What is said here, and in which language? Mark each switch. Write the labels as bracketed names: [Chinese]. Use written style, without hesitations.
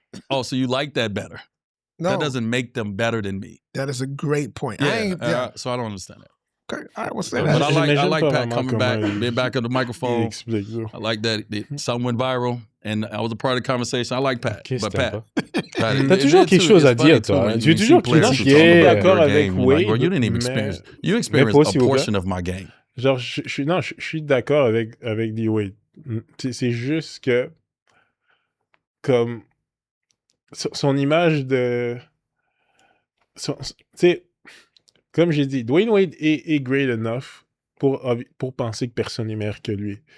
[English] Oh, so you like that better? No, that doesn't make them better than me. That is a great point. Yeah, so I don't understand that. Okay, I will say But that. I like Pat coming back, being back on the microphone. I like that. Something went viral, and I was a part of the conversation. I like Pat. But Pat, [French] t'as toujours quelque chose à dire, toi. Tu es toujours critiqué. D'accord avec Wade. [English] You didn't even experience. You experienced a portion of my game. [French] Genre, je suis d'accord avec D-Wade. C'est juste que, comme, son image de... Tu sais, comme j'ai dit, Dwayne Wade est [English] great enough [French] pour penser que personne n'est meilleur que lui.